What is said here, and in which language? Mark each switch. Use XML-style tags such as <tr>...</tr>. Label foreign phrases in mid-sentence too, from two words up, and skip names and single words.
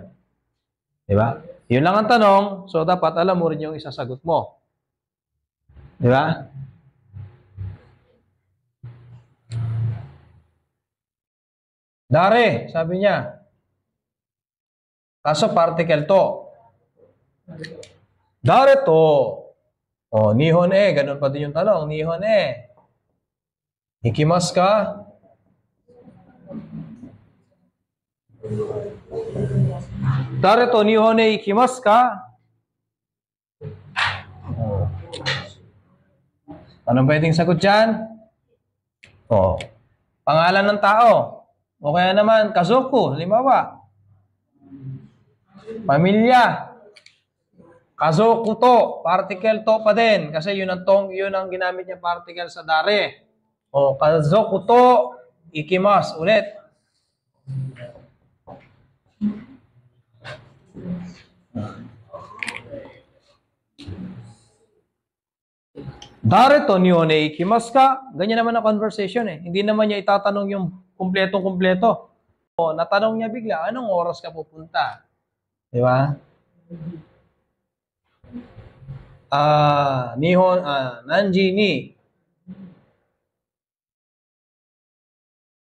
<tl>Di ba? Yun lang ang tanong, so dapat alam mo rin yung isasagot mo. Di ba? Dare, sabi niya. Kaso particle to.</tl> <ja>誰と. 日本へ.</ja> <tl>Ganun pa din yung tanong.</tl> <ja>日本へ。行きますか? 誰と日本へ行きますか?</ja> <tl>Anong pwedeng sagot dyan? Pangalan ng tao. O kaya naman, kazoku, halimbawa. Pamilya.</tl> <ja>家族と,</ja> <tl>particle to pa din. Kasi yun ang ginamit niya particle sa dare.</tl> <ja>家族と、行きます. Ulit. 誰と日本へ行きますか?</ja> <tl>Ganyan naman ang conversation eh. Hindi naman niya itatanong yung kumpletong-kumpleto. Natanong niya bigla, anong oras ka pupunta? Di ba?</tl> <ja>何時に</ja>